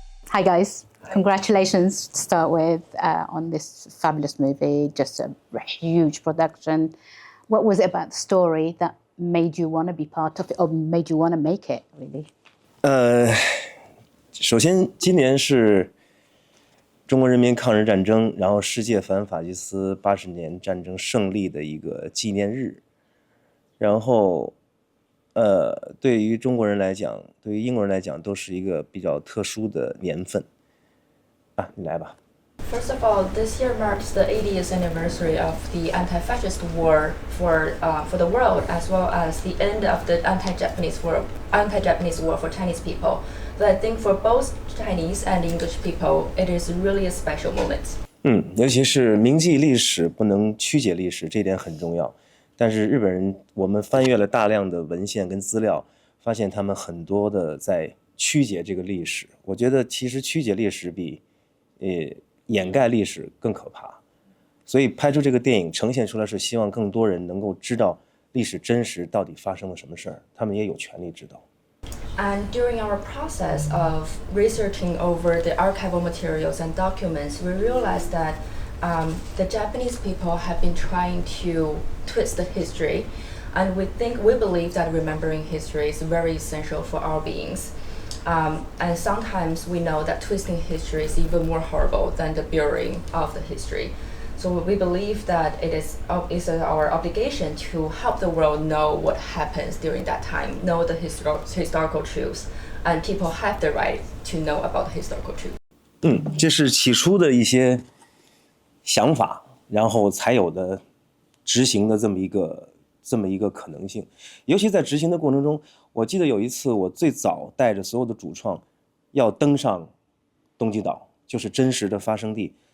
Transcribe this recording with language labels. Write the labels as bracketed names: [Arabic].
[English] Hi guys, congratulations to start with on this fabulous movie, just a huge production. What was it about the story that made you want to be part of it or made you want to make it, really? [Chinese] 首先今年是中国人民抗日战争，然后世界反法西斯80年战争胜利的一个纪念日。然后对于中国人来讲，对于英国人来讲，都是一个比较特殊的年份。啊，你来吧。 [English] First of all, this year marks the 80th anniversary of the anti-fascist war for the world, as well as the end of the anti-Japanese war for Chinese people. But I think for both Chinese and English people, it is really a special moment. [Chinese] 尤其是铭记历史，不能曲解历史，这点很重要。但是日本人，我们翻阅了大量的文献跟资料，发现他们很多的在曲解这个历史。我觉得其实曲解历史比掩盖历史更可怕。所以拍出这个电影呈现出来是希望更多人能够知道历史真实到底发生了什么事儿，他们也有权利知道。 [English] And during our process of researching over the archival materials and documents, we realized that the Japanese people have been trying to twist the history, and we believe that remembering history is very essential for our beings. And sometimes we know that twisting history is even more horrible than the burying of the history. So we believe that it is our obligation to help the world know what happens during that time, know the historical truths, and people have the right to know about the historical truth. [Chinese] 这是起初的一些想法，然后才有的执行的这么一个可能性。尤其在执行的过程中，我记得有一次我最早带着所有的主创要登上东极岛，就是真实的发生地。